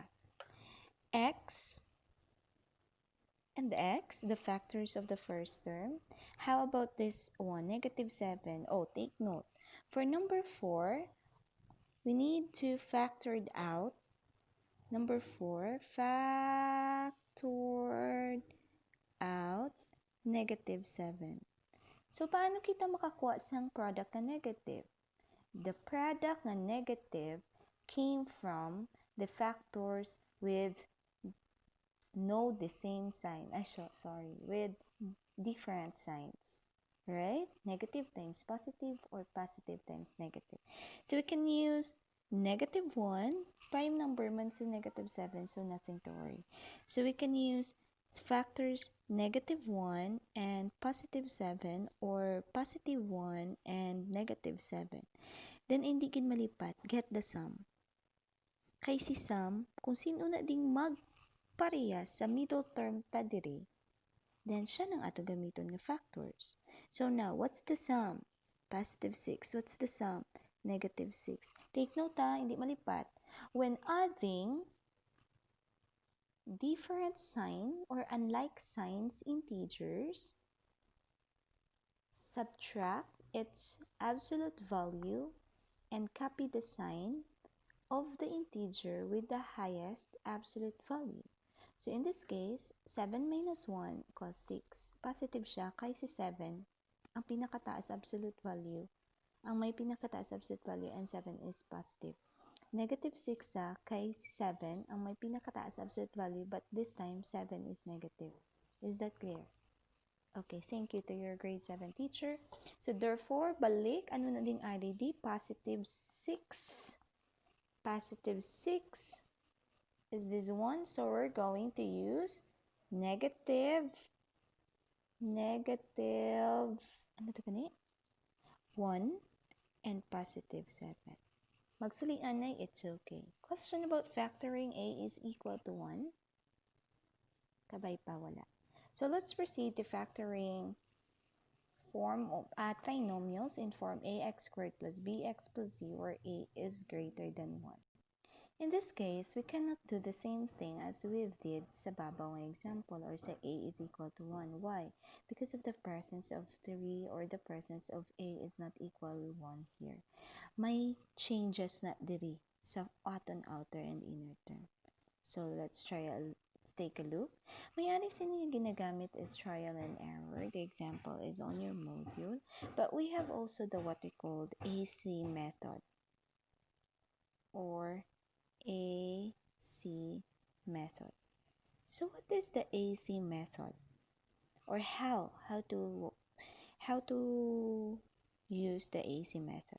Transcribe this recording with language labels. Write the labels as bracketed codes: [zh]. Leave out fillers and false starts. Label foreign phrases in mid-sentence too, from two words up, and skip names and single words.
[en] X and x, the factors of the first term. How about this one, negative 7? Oh, take note. For number 4, we need to factor it out. Number 4, factored out negative 7. So, [hil] paano kita makakuha sang product na negative? [en] The product na negative came from the factors with the same sign. With different signs. Right? Negative times positive or positive times negative. So we can use negative 1, prime number [hil] man sa [en] negative 7, so nothing to worry. So we can use factors negative 1 and positive 7 or positive 1 and negative 7. [hil] Then hindi gid malipat, [en] get the sum. [hil] Kay si sum, kung sino na ding parehas sa [en] middle term [hil] ta diri, then siya nang ato gamiton nga factors. [en] So now, what's the sum? Positive 6. What's the sum? Negative 6. Take note [hil] hindi malipat. [en] When adding different sign or unlike signs integers, subtract its absolute value and copy the sign of the integer with the highest absolute value. So in this case, 7 minus 1 equals 6. [hil] Positive siya kay si 7, ang pinakataas [en] absolute value. [hil] Ang may pinakataas [en] absolute value and 7 is positive. [hil] Negative 6 siya kay si 7, ang may pinakataas [en] absolute value, but this time 7 is negative. Is that clear? Okay, thank you to your grade 7 teacher. So therefore, [hil] balik, ano na ding RDD? [en] Positive 6. Positive 6 is this one, so we're going to use negative, [hil] ano to gani? [en] 1 and positive 7. [hil] Magsulian ay [en] it's okay. Question about factoring A is equal to 1. [hil] Kabay pa wala. [en] So let's proceed to factoring form of trinomials in form ax² plus bx plus c where a is greater than 1. In this case, we cannot do the same thing as we've did [hil] sa babaw ng [en] example or sa a is equal to 1. Why? Because of the presence of 3 or the presence of a is not equal to 1 here. [hil] May changes na diri sa aton [en] outer and inner term. So let's take a look. [hil] Mayari sa inyo ginagamit is [en] trial and error. The example is on your module. But we have also the what we called AC method or AC method. So what is the AC method? Or how to use the AC method?